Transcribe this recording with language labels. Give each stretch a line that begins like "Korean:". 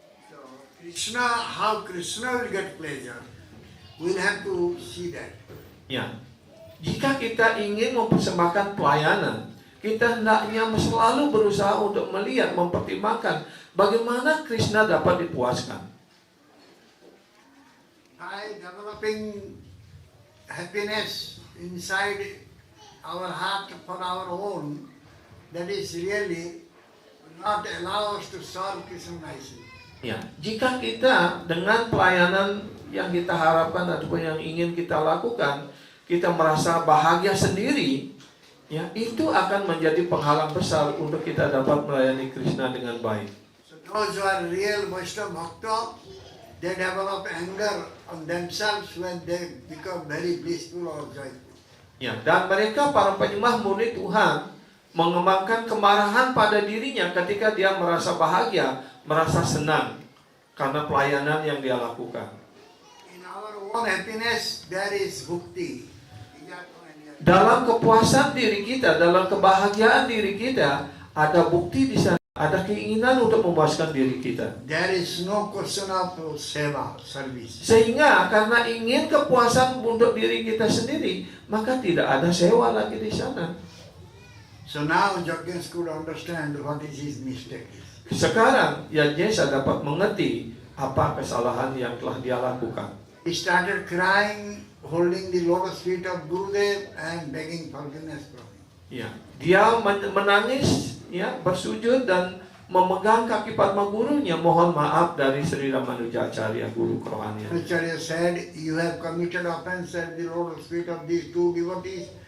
English: So Krishna, how Krishna will get pleasure, we'll have to see that.
Indonesian: Ya, jika kita ingin mempersembahkan pelayanan, kita hendaknya selalu berusaha untuk melihat, mempertimbangkan bagaimana Krishna dapat dipuaskan.
English: By developing happiness inside our heart for our own, that is really not allow us to serve Krishna nicely.
Indonesian: Ya, jika kita dengan pelayanan yang kita harapkan ataupun yang ingin kita lakukan, kita merasa bahagia sendiri, ya, itu akan menjadi penghalang besar untuk kita dapat melayani Krishna dengan baik.
English: So those who are real Vaishnava Bhakta, they develop anger on themselves when they become very blissful or joyful.
Indonesian: Ya, dan mereka para penyembah murni Tuhan mengembangkan kemarahan pada dirinya ketika dia merasa bahagia, merasa senang karena pelayanan yang dia lakukan.
English: In our own happiness there is bhukti.
Indonesian: dalam kepuasan diri kita, dalam kebahagiaan diri kita, ada bukti di sana, ada keinginan untuk memuaskan diri kita.
English: There is no question of seva, service.
Indonesian: Sehingga karena ingin kepuasan untuk diri kita sendiri, maka tidak ada sewa lagi di sana.
English: So now Yajnes could understand what is his mistake.
Indonesian: Sekarang Yajnesa dapat mengerti apa kesalahan yang telah dia lakukan.
English: He started crying, holding the lotus feet of Gurudev and begging forgiveness from him.
Indonesian: Ya, dia menangis, ya, bersujud dan memegang kaki Padma gurunya, mohon maaf dari Sri Ramanuja Acharya, guru kerohanian.
English: Acharya said, you have committed offense at the lotus feet of these two devotees.